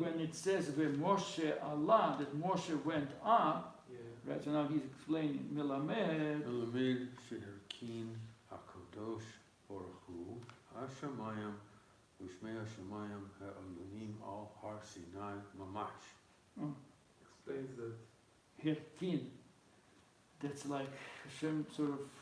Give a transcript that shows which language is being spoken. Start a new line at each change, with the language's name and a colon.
English: when it says Moshe Allah, that Moshe went up, Yeah. right? So now he's explaining, Melamed,
Hebrew: מלמד שהרכין הקדוש ברוך הוא השמיים ושמי השמיים העליונים על הר סיני ממש.
English: Explains that Herkin, that's like Hashem sort of